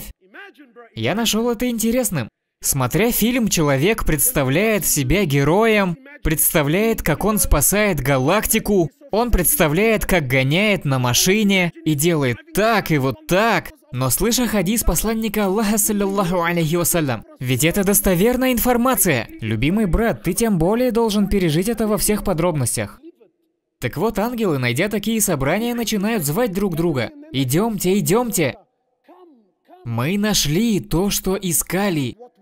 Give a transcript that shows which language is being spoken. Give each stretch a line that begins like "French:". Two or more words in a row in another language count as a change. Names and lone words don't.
Russian: Я нашел это интересным. Смотря фильм, человек представляет себя героем, представляет, как он спасает галактику, он представляет, как гоняет на машине и делает так и вот так. Но слыша хадис посланника Аллаха,
Arabic: صلى الله عليه وسلم,
Russian: ведь это достоверная информация. Любимый брат, ты тем более должен пережить это во всех подробностях. Так вот, ангелы, найдя такие собрания, начинают звать друг друга. Идемте, идемте. Мы нашли то, что искали.